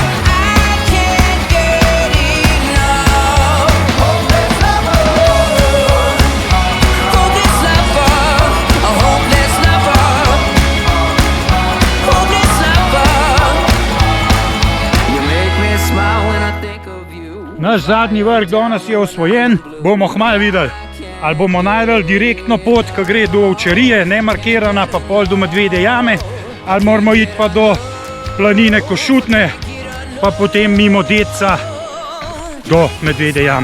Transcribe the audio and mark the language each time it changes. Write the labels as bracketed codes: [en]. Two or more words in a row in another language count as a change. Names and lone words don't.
[en] I can't get enough. Hopeless lover. Hopeless lover. A hopeless lover. Hopeless lover. You make me smile when I think of you. [sl] Naš zadnji vrh danes je osvojen, bomo kmalu videli. Ali bomo najdeli direktno pot, ki gre do Ovčarije, nemarkirana, pa pol do Medvedje jame, ali moramo iti pa do planine Košutne, pa potem mimo Dedca do Medvedje jame.